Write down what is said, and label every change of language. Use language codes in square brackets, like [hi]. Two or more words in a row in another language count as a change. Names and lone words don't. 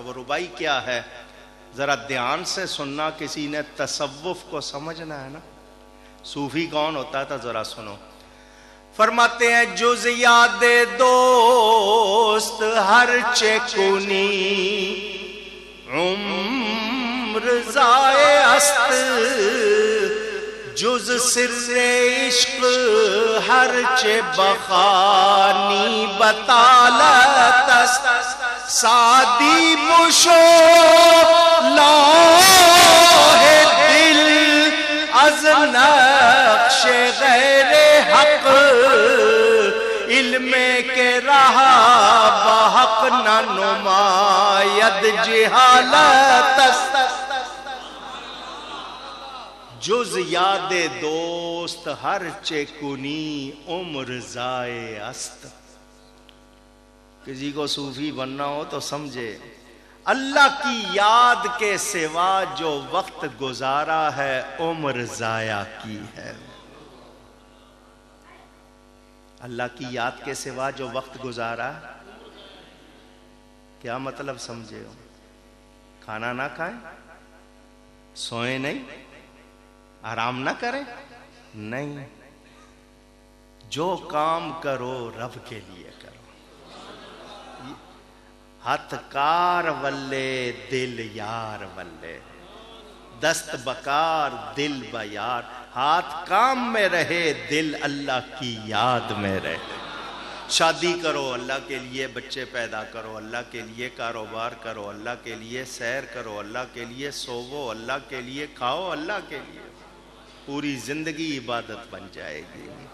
[ur] وہ ربائی کیا ہے ذرا دھیان سے سننا, کسی نے تصوف کو سمجھنا ہے نا, صوفی کون ہوتا تھا ذرا سنو. فرماتے ہیں [fa] جز یاد دوست ہر چکنی عمر ضائع است, جز سر عشق ہر چ بخانی بطالت است. سعدی بشو لوح دل از نقش غیر حق علم کے رہا بحق نہ نماید جہالت است، جز یاد دوست ہر چے کنی عمر ضائع است۔ [ur] کسی کو صوفی بننا ہو تو سمجھے اللہ کی یاد کے سوا جو وقت گزارا ہے عمر ضائع کی ہے۔ اللہ کی یاد کے سوا جو وقت گزارا، کیا مطلب سمجھے ہو؟ کھانا نہ کھائیں، سوئیں نہیں، آرام نہ کریں نہیں، جو کام کرو رب کے لیے کرو۔ [pa] ہاتھ کار ولے دل یار ولے، [fa] دست بکار دل بیار، [ur] ہاتھ کام میں رہے دل اللہ کی یاد میں رہے۔ شادی کرو اللہ کے لیے، بچے پیدا کرو اللہ کے لیے، کاروبار کرو اللہ کے لیے، سیر کرو اللہ کے لیے، سوو اللہ کے لیے، کھاؤ اللہ کے لیے، پوری زندگی عبادت بن جائے گی۔